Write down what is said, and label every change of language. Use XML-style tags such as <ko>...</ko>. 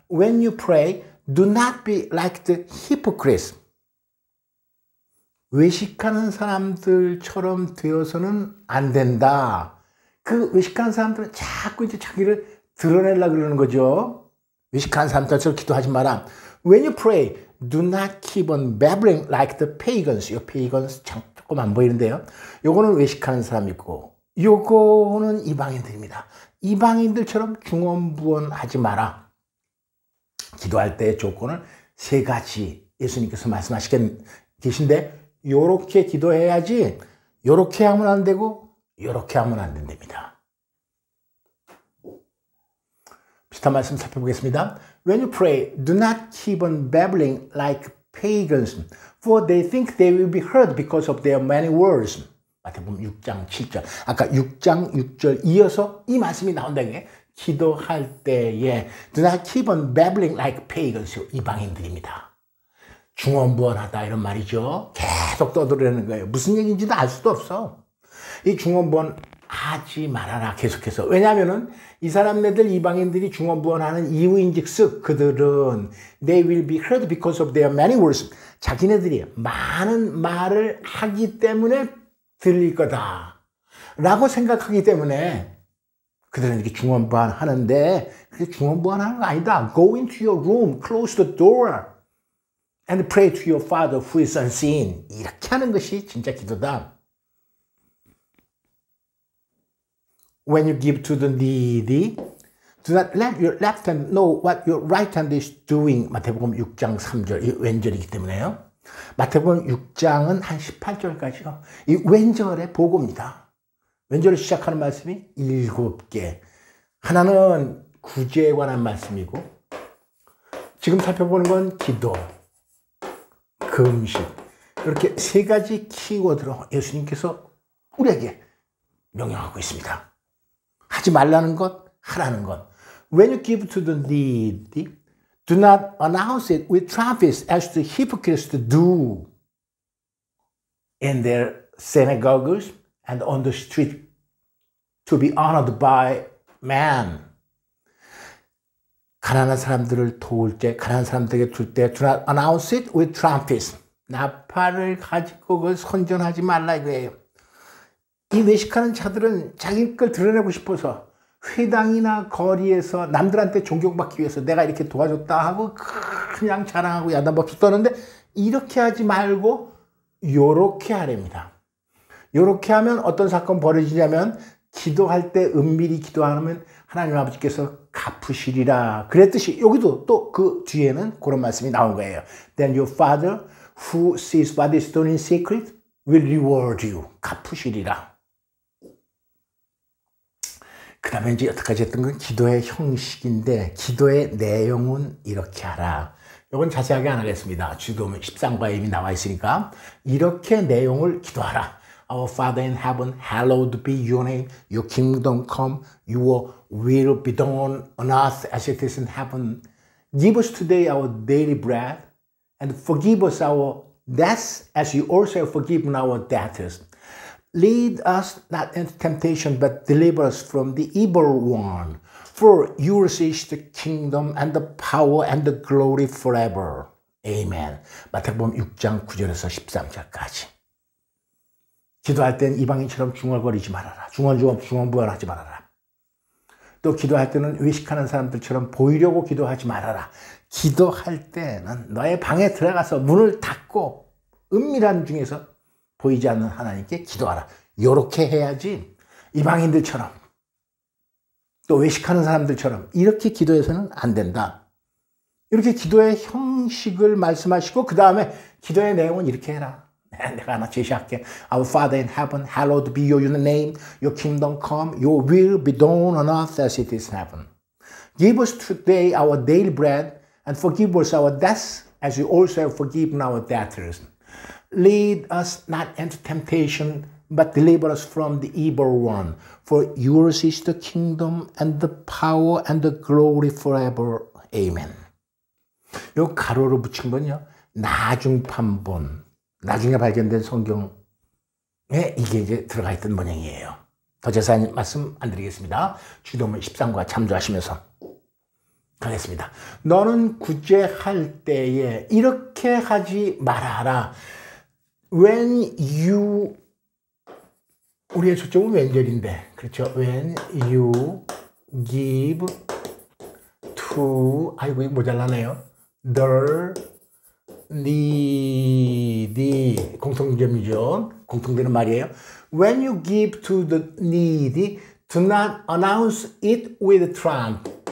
<en>When you pray, do not be like the hypocrites.</en> <ko>외식하는 사람들처럼 되어서는 안 된다. 그 외식하는 사람들은 자꾸 이제 자기를 드러내려고 그러는 거죠. 외식하는 사람들처럼 기도하지 마라.</ko> <en>When you pray, do not keep on babbling like the pagans.</en> <ko>이 pagans 조금 안 보이는데요. 요거는 외식하는 사람이고, 요거는 이방인들입니다. 이방인들처럼 중언부언하지 마라. 기도할 때의 조건을 세 가지 예수님께서 계신데, 요렇게 기도해야지, 요렇게 하면 안 되고, 요렇게 하면 안 된답니다. 비슷한 말씀 살펴보겠습니다.</ko> <en>When you pray, do not keep on babbling like pagans, for they think they will be heard because of their many words.</en> <ko>마태복음 6장 7절. 아까 6장 6절 이어서 이 말씀이 나온다는 게, 기도할 때에</ko> <en>do not keep on babbling like pagans,</en> <ko>이방인들입니다. 중언부언하다 이런 말이죠. 계속 떠들으려는 거예요. 무슨 얘기인지도 알 수도 없어. 이 중언부언 하지 말아라, 계속해서. 왜냐하면은 이 사람네들 이방인들이 중언부언하는 이유인즉슨 그들은</ko> <en>they will be heard because of their many words.</en> <ko>자기네들이 많은 말을 하기 때문에 들릴 거다 라고 생각하기 때문에 그들은 이렇게 중언부언하는데, 그게 중언부언하는 거 아니다.</ko> <en>Go into your room, close the door and pray to your Father who is unseen.</en> <ko>이렇게 하는 것이 진짜 기도다.</ko> <en>When you give to the needy, do not let your left hand know what your right hand is doing.</en> <ko>마태복음 6장 3절, 이 왼절이기 때문에요. 마태복음 6장은 한 18절까지요. 이 왼절의 보고입니다. 왼절을 시작하는 말씀이 7개. 하나는 구제에 관한 말씀이고, 지금 살펴보는 건 기도. 금식. 이렇게 세 가지 키워드로 예수님께서 우리에게 명령하고 있습니다. 하지 말라는 것, 하라는 것.</ko> <en>When you give to the needy, do not announce it with trumpets as the hypocrites do in their synagogues and on the street to be honored by man.</en> <ko>가난한 사람들을 도울 때, 가난한 사람들에게 줄 때,</ko> <en>do not announce it with trumpets.</en> <ko>나팔을 가지고 그걸 선전하지 말라 이거예요. 이 외식하는 자들은 자기 걸 드러내고 싶어서 회당이나 거리에서 남들한테 존경받기 위해서 내가 이렇게 도와줬다 하고 그냥 자랑하고 야단법수 떠는데 이렇게 하지 말고 요렇게 하랍니다. 요렇게 하면 어떤 사건 벌어지냐면 기도할 때 은밀히 기도하면 하나님 아버지께서 갚으시리라 그랬듯이 여기도 또 그 뒤에는 그런 말씀이 나온 거예요.</ko> <en>Then your father who sees what is done in secret will reward you.</en> <ko>갚으시리라. 그 다음에 이제 여태까지 했던 건 기도의 형식인데 기도의 내용은 이렇게 하라. 이건 자세하게 안 하겠습니다. 주도문 13과에 이미 나와 있으니까 이렇게 내용을 기도하라.</ko> <en>Our Father in heaven, hallowed be your name. Your kingdom come. Your will be done on earth as it is in heaven. Give us today our daily bread and forgive us our debts as you also have forgiven our debtors. Lead us not into temptation, but deliver us from the evil one. For yours is the kingdom and the power and the glory forever. Amen.</en> <ko>마태복음 6장 9절에서 13절까지. 기도할 땐 이방인처럼 중얼거리지 말아라. 중얼부얼하지 말아라. 또 기도할 때는 외식하는 사람들처럼 보이려고 기도하지 말아라. 기도할 때는 너의 방에 들어가서 문을 닫고 은밀한 중에서 보이지 않는 하나님께 기도하라. 이렇게 해야지 이방인들처럼 또 외식하는 사람들처럼 이렇게 기도해서는 안 된다. 이렇게 기도의 형식을 말씀하시고 그 다음에 기도의 내용은 이렇게 해라. 내가 하나 제시할게.</ko> <en>Our Father in heaven, hallowed be your name. Your kingdom come. Your will be done on earth as it is in heaven. Give us today our daily bread and forgive us our debts as we also have forgiven our debtors. Lead us not into temptation, but deliver us from the evil one. For yours is the kingdom and the power and the glory forever.</en> <ko>Amen. 요 가로로 붙인 건요. 나중판본. 나중에 발견된 성경에 이게 이제 들어가 있던 모양이에요. 더 자세한 말씀 안 드리겠습니다. 주도문 13과 참조하시면서 가겠습니다. 너는 구제할 때에 이렇게 하지 말아라.</ko> <en>When you</en> <ko>우리의 초점은 왼절인데 그렇죠.</ko> <en>When you give to</en> <ko>아이고 이거 모자라네요.</ko> <en>The needy</en> <ko>공통점이죠. 공통되는 말이에요.</ko> <en>When you give to the needy, do not announce it with trump.</en>